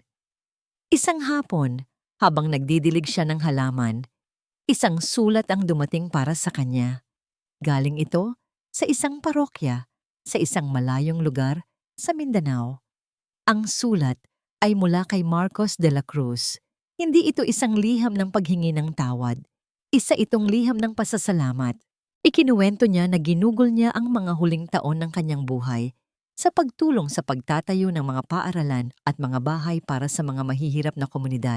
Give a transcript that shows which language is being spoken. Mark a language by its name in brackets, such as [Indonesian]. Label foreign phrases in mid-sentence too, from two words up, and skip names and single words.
[Filipino] Isang hapon, habang nagdidilig siya ng halaman, isang sulat ang dumating para sa kanya. Galing ito sa isang parokya sa isang malayong lugar sa Mindanao. Ang sulat ay mula kay Marcos de la Cruz. Hindi ito isang liham ng paghingi ng tawad. Isa itong liham ng pasasalamat. Ikinuwento niya na ginugol niya ang mga huling taon ng kanyang buhay sa pagtulong sa pagtatayo ng mga paaralan at mga bahay para sa mga mahihirap na komunidad.